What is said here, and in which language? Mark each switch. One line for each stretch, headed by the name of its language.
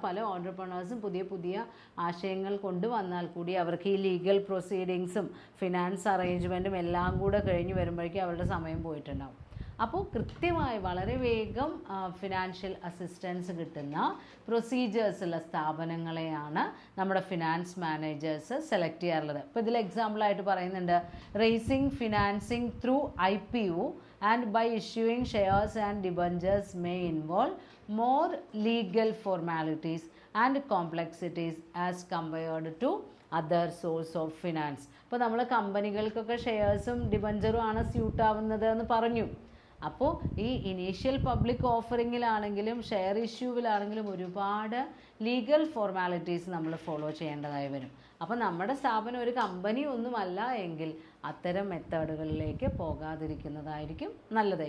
Malayalam: പല ഓൺട്രപ്രണേഴ്സും പുതിയ പുതിയ ആശയങ്ങൾ കൊണ്ടുവന്നാൽ കൂടി അവർക്ക് ഈ ലീഗൽ പ്രൊസീഡിങ്സും ഫിനാൻസ് അറേഞ്ച്മെൻറ്റും എല്ലാം കൂടെ കഴിഞ്ഞ് വരുമ്പോഴേക്കും അവരുടെ സമയം പോയിട്ടുണ്ടാവും. അപ്പോൾ കൃത്യമായി വളരെ വേഗം ഫിനാൻഷ്യൽ അസിസ്റ്റൻസ് കിട്ടുന്ന പ്രൊസീജിയേഴ്സുള്ള സ്ഥാപനങ്ങളെയാണ് നമ്മുടെ ഫിനാൻസ് മാനേജേഴ്സ് സെലക്ട് ചെയ്യാറുള്ളത്. ഇപ്പോൾ ഇതിൽ എക്സാമ്പിളായിട്ട് പറയുന്നുണ്ട്,
English: Raising financing through IPO and by issuing shares and debentures may involve more legal formalities and complexities as compared to other source of finance.
Malayalam: അപ്പോൾ നമ്മൾ കമ്പനികൾക്കൊക്കെ ഷെയർസും ഡിബഞ്ചറും ആണ് സ്യൂട്ടാവുന്നത് എന്ന് പറഞ്ഞു. അപ്പോൾ ഈ ഇനീഷ്യൽ പബ്ലിക് ഓഫറിങ്ങിലാണെങ്കിലും ഷെയർ ഇഷ്യൂവിലാണെങ്കിലും ഒരുപാട് ലീഗൽ ഫോർമാലിറ്റീസ് നമ്മൾ ഫോളോ ചെയ്യേണ്ടതായി വരും. അപ്പോൾ നമ്മുടെ സ്ഥാപനം ഒരു കമ്പനി ഒന്നുമല്ല എങ്കിൽ അത്തരം മെത്തേഡുകളിലേക്ക് പോകാതിരിക്കുന്നതായിരിക്കും നല്ലത്.